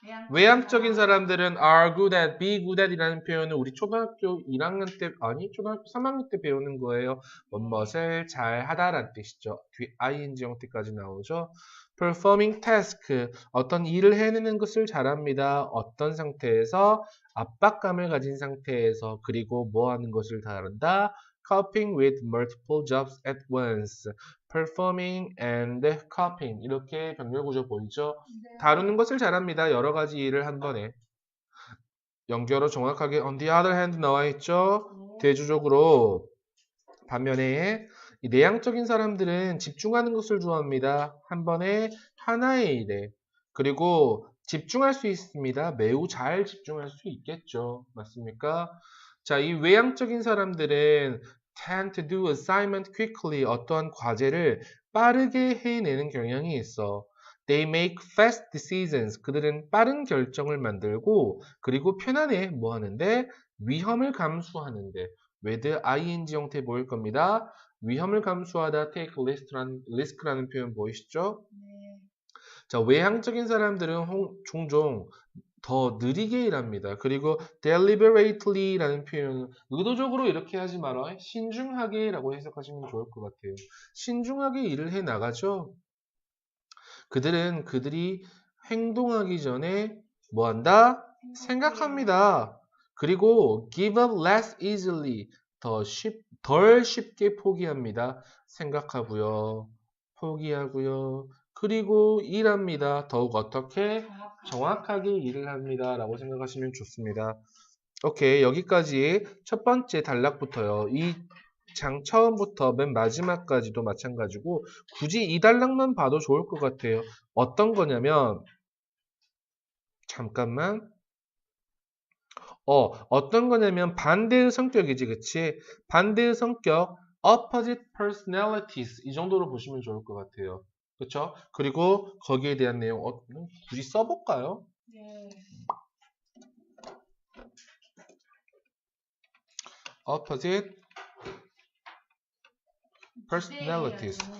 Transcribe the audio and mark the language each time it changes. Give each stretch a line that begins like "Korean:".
Korean: 외향적인 사람들은
English: are good at, be good at
Korean: 이라는 표현은 우리 초등학교 1학년 때, 아니, 초등학교 3학년 때 배우는 거예요. 무엇을 잘 하다라는 뜻이죠. 뒤 ing 형태까지 나오죠.
English: performing task,
Korean: 어떤 일을 해내는 것을 잘합니다. 어떤 상태에서? 압박감을 가진 상태에서, 그리고 뭐 하는 것을 다룬다?
English: coping with multiple jobs at once. performing and coping.
Korean: 이렇게 병렬 구조 보이죠? 다루는 것을 잘합니다. 여러 가지 일을 한 번에. 연결어 정확하게
English: on the other hand
Korean: 나와 있죠. 대조적으로 반면에 이 내향적인 사람들은 집중하는 것을 좋아합니다. 한 번에 하나의 일에. 그리고 집중할 수 있습니다. 매우 잘 집중할 수 있겠죠. 맞습니까? 자, 이 외향적인 사람들은
English: tend to do assignment quickly.
Korean: 어떠한 과제를 빠르게 해내는 경향이 있어.
English: They make fast decisions.
Korean: 그들은 빠른 결정을 만들고 그리고 편안해 뭐 하는데 위험을 감수하는데 with ing 형태 보일 겁니다. 위험을 감수하다
English: take risk
Korean: 라는 표현 보이시죠? 자, 외향적인 사람들은 종종 더 느리게 일합니다. 그리고 deliberately라는 표현은 의도적으로 이렇게 하지 말아. 신중하게라고 해석하시면 좋을 것 같아요. 신중하게 일을 해 나가죠. 그들이 행동하기 전에 뭐 한다? 생각합니다. 그리고
English: give up less easily.
Korean: 덜 쉽게 포기합니다. 생각하고요. 포기하고요. 그리고 일합니다. 더욱 어떻게? 정확하게 일을 합니다. 라고 생각하시면 좋습니다. 오케이, 여기까지 첫 번째 단락부터요. 이 장 처음부터 맨 마지막까지도 마찬가지고 굳이 이 단락만 봐도 좋을 것 같아요. 어떤 거냐면 잠깐만. 어떤 거냐면 반대의 성격이지, 그치? 반대의 성격,
English: opposite personalities
Korean: 이 정도로 보시면 좋을 것 같아요. 그쵸? 그리고 거기에 대한 내용 굳이 써볼까요? 네.
English: opposite personalities.